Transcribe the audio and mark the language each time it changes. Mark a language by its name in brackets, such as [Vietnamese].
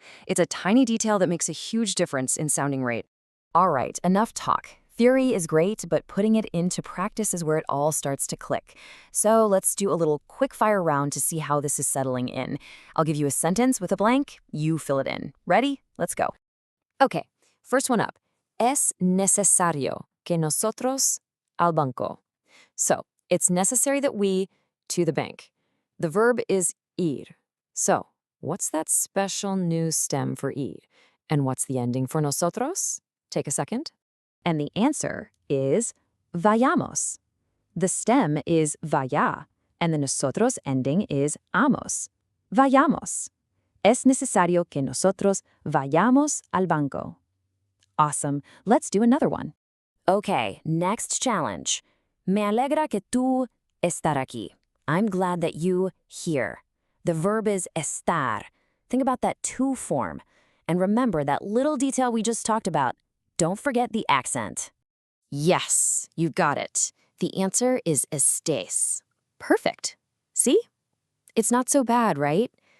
[English] It's a tiny detail that makes a huge difference in sounding rate. All right, enough talk. Theory is great, but putting it into practice is where it all starts to click. So let's do a little quick-fire round to see how this is settling in. I'll give you a sentence with a blank. You fill it in. Ready? Let's go. Okay, first one up. [Spanish] Es necesario que nosotros al banco. [English] So, it's necessary that we to the bank. The verb is ir. So, what's that special new stem for ir? And what's the ending for nosotros? Take a second. And the answer is vayamos. The stem is vaya, and the nosotros ending is amos. [Spanish] Vayamos. Es necesario que nosotros vayamos al banco. [English] Awesome. Let's do another one. Okay, next challenge. [Spanish] Me alegra que tú estar aquí. [English] I'm glad that you here. The verb is estar. Think about that to form. And remember that little detail we just talked about. Don't forget the accent. Yes, you got it. The answer is estés. Perfect. See? It's not so bad, right?